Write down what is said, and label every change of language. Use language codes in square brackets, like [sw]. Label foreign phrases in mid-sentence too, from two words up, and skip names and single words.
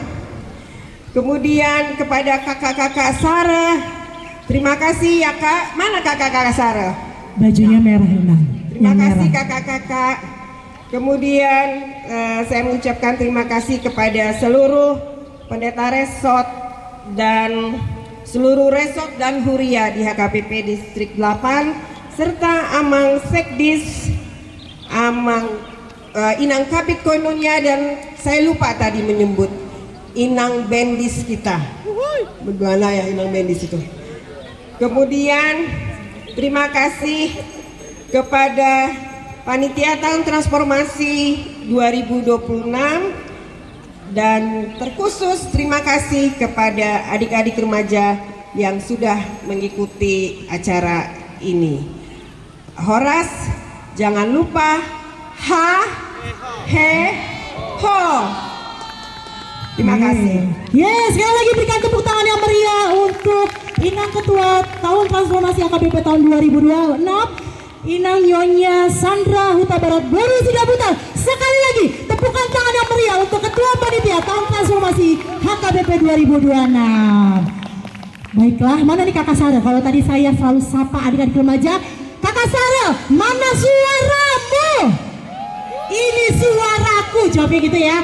[id] Kemudian kepada kakak-kakak Sarah, terima kasih ya Kak. Mana kakak-kakak Sarah? Bajunya merah Inang. Terima kasih kakak-kakak. Kemudian saya mengucapkan terima kasih kepada seluruh pendeta resort dan seluruh resort dan huria di HKBP Distrik 8 serta Amang Sekdis, Amang Inang Kabit Koinonia, dan saya lupa tadi menyebut Inang Bendis kita. Bagaimana ya Inang Bendis itu. Kemudian terima kasih kepada Panitia Tahun Transformasi 2026, dan terkhusus terima kasih kepada adik-adik remaja yang sudah mengikuti acara ini. Horas, jangan lupa ha, he, ho. Terima kasih. Yes, sekali lagi berikan tepuk tangan yang meriah untuk Inang Ketua Tahun Transformasi HKBP tahun 2026, Inang Nyonya Sandra Huta Barat Boru Sidabutan. Sekali lagi tepukan tangan yang meriah untuk Ketua Panitia Tahun Transformasi HKBP 2026. Baiklah, mana nih Kakak Sarah? Kalau tadi saya selalu sapa adik-adik remaja, Kakak Sarah, mana suaramu? Ini suaraku, jawabnya gitu ya.